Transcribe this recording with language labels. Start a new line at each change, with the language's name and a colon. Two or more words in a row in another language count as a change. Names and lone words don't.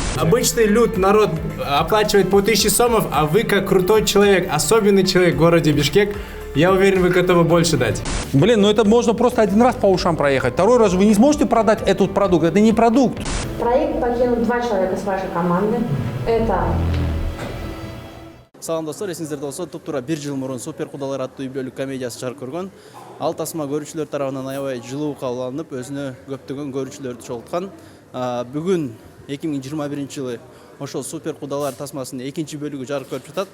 Russian: Обычный люд, народ оплачивает по 1000 сомов, а вы как крутой человек, особенный человек в городе Бишкек, я уверен, вы готовы больше дать. Блин, ну это можно просто один раз по ушам проехать. Второй раз вы не сможете продать этот продукт. Это не продукт. Проект покинут 2 человека с вашей команды. Это
Kyrgyz: Салам достор, эсиңиздерде болсо туптуура 1 жыл мурун Супер кудалар аттуу үй бүлөлүк комедиясы жарык көргөн. Ал тасма көрүүчүлөр тарабынан аябай жылуу кабыл алынып, өзүнө көптөгөн көрүүчүлөрдү чогулткан. Бүгүн 2021 жылы ошол Супер кудалар тасмасынын 2-чи бөлүгү жарык көрүп жатат.